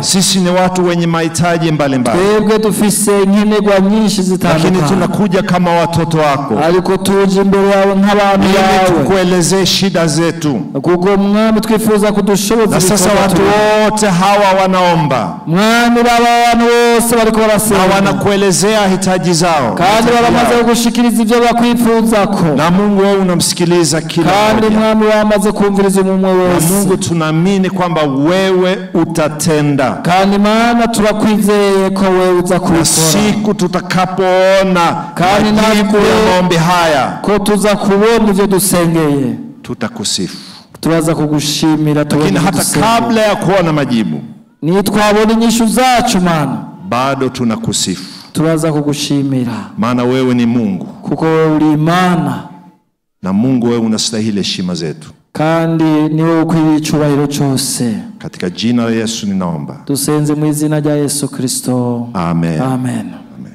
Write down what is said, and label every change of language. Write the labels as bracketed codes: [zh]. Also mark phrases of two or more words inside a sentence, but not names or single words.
[sw] Sisi ni watu wenye mahitaji mbalimbali. [rn] Twebwe dufise nkenerwa nyinshi zitandukanye. [sw] Lakini tunakuja kama watoto wako. [rn] Ariko tuje imbere yawe nk'abantu bawe. [sw] Tukuelezee shida zetu. [rn] Kuko Mwami twifuza kudushoboza. [sw] Na sasa watu wote hawa wanaomba. [rn] Mwami abantu bose bariko barasenga. [sw] Wanakuelezea hitaji zao. [rn] Kandi baramaze gushikiriza ivyo bakwifuzako. [sw] Na Mungu wewe unamsikiliza kila mmoja. [rn] Kandi Mwami wamaze kumviriza umwe wese. [sw] Na Mungu tunaamini kwamba wewe utatenda. [rn] Kandi Mana turakwizeye ko wewe uza kubikora. [sw] Siku tutakapoona [rn] kandi [sw] majibu ya maombi haya, [rn] ko tuza kubona ivyo dusengeye, [sw] tutakusifu. [rn] Turaza kugushimira. [sw] Lakini hata kabla ya kuona majibu, [rn] ni twabona inyishu zacu Mana, [sw] bado tunakusifu. [rn] Turaza kugushimira. [sw] Maana wewe ni Mungu. [rn] Kuko wewe uri Imana. [sw] Na Mungu wewe unastahili heshima zetu. [rn] Kandi ni wewe ukwiriye icyubahiro cyose. [sw] Katika jina la Yesu ninaomba. [rn] Dusenze mu izina rya Yesu Kristo. Amen. Amen.